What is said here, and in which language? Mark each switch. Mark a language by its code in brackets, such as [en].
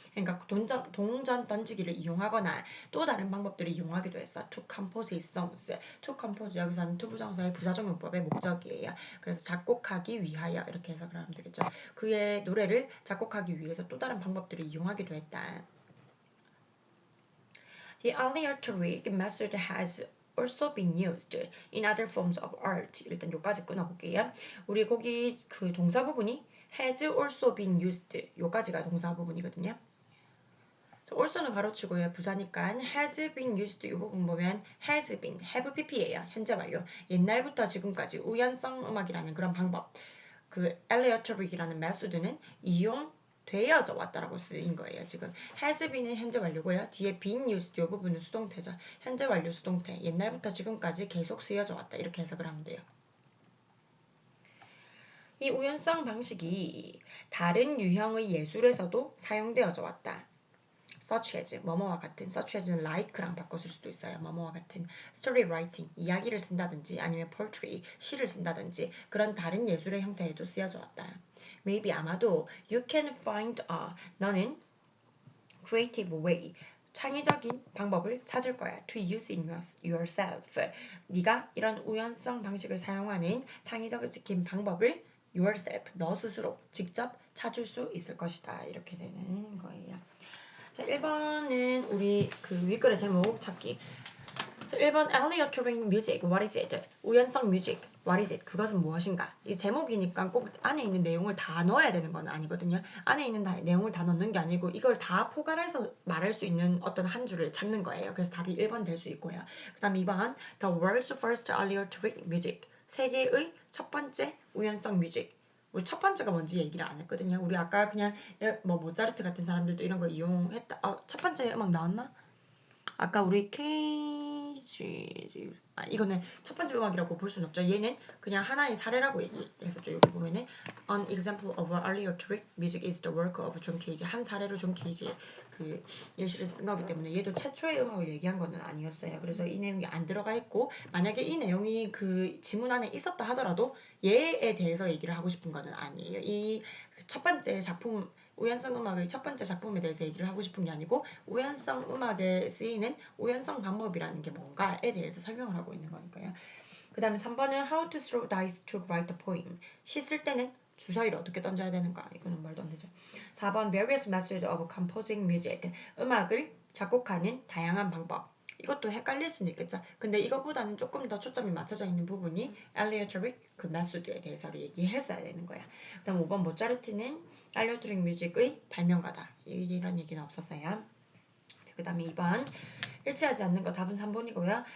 [ko] 그러니까 동전 던지기를 이용하거나 또 다른 방법들을 이용하기도 했어. [en] to compose his songs. [ko] to compose 여기서는 투부정사의 부사적용법의 목적이에요. 그래서 작곡하기 위하여 이렇게 해석을 하면 되겠죠. 그의 노래를 작곡하기 위해서 또 다른 방법들을 이용하기도 했다. [en] The aleatoric method has also been used in other forms of art. [ko] 일단 여기까지 끊어볼게요. 우리 거기 그 동사 부분이 [en] has also been used. [ko] 여기까지가 동사 부분이거든요. also는 가로치고요. 부사니까 [en] has been used [ko] 이 부분 보면 has been, have pp예요. 현재 완료. 옛날부터 지금까지 우연성 음악이라는 그런 방법. 그 aleatoric이라는 메소드는 이용되어져 왔다라고 쓰인 거예요. 지금 [en] has been [ko] 은 현재 완료고요. 뒤에 [en] been used [ko] 이 부분은 수동태죠. 현재 완료 수동태. 옛날부터 지금까지 계속 쓰여져 왔다. 이렇게 해석을 하면 돼요. 이 우연성 방식이 다른 유형의 예술에서도 사용되어져 왔다. [en] such as, [ko] 뭐뭐와 같은, such as는 like랑 바꿔 쓸 수도 있어요. 뭐뭐와 같은 [en] story writing, [ko] 이야기를 쓴다든지 아니면 poetry, 시를 쓴다든지 그런 다른 예술의 형태에도 쓰여져 왔다. Maybe 아마도 [en] you can find [ko] 너는 [en] creative way, [ko] 창의적인 방법을 찾을 거야. [en] to use in yourself. [ko] 네가 이런 우연성 방식을 사용하는 창의적인 방법을 yourself, 너 스스로 직접 찾을 수 있을 것이다. 이렇게 되는 거예요. 자, 1번은 우리 그 윗글의 제목 찾기. [en] 1번 aleatoric music, what is it? [ko] 우연성 뮤직, [en] what is it? [ko] 그것은 무엇인가? 이 제목이니까 꼭 안에 있는 내용을 다 넣어야 되는 건 아니거든요. 안에 있는 내용을 다 넣는 게 아니고 이걸 다 포괄해서 말할 수 있는 어떤 한 줄을 찾는 거예요. 그래서 답이 1번 될 수 있고요. 그 다음 2번 [en] The world's first aleatoric music, [ko] 세계의 첫 번째 우연성 뮤직, 우리 첫 번째가 뭔지 얘기를 안 했거든요. 우리 아까 그냥 뭐 모차르트 같은 사람들도 이런 거 이용했다. 첫 번째 음악 나왔나? 아까 우리 케이지 이거는 첫 번째 음악이라고 볼 수는 없죠. 얘는 그냥 하나의 사례라고 얘기했었죠. 여기 보면은 [en] An example of an earlier trick music is the work of John Cage. [ko] 한 사례로 존 케이지의 그 예시를 쓴 거기 때문에 얘도 최초의 음악을 얘기한 거는 아니었어요. 그래서 이 내용이 안 들어가 있고 만약에 이 내용이 그 지문 안에 있었다 하더라도 얘에 대해서 얘기를 하고 싶은 거는 아니에요. 이 첫 번째 작품 우연성 음악의 첫 번째 작품에 대해서 얘기를 하고 싶은 게 아니고 우연성 음악에 쓰이는 우연성 방법이라는 게 뭔가에 대해서 설명을 하고 있는 거니까요. 그 다음에 3번은 [en] How to throw dice to write a poem. [ko] 시 쓸 때는 주사위를 어떻게 던져야 되는가. 이거는 말도 안 되죠. [en] 4번 Various methods of composing music. [ko] 음악을 작곡하는 다양한 방법. 이것도 헷갈릴 수는 있겠죠. 근데 이거보다는 조금 더 초점이 맞춰져 있는 부분이 aleatoric 그 메소드에 대해서 얘기했어야 되는 거야. 그 다음 5번 모차르트는 알려드릭 뮤직의 발명가다. 이런 얘기는 없었어요. 그 다음에 2번 일치하지 않는 거 답은 3번이고요.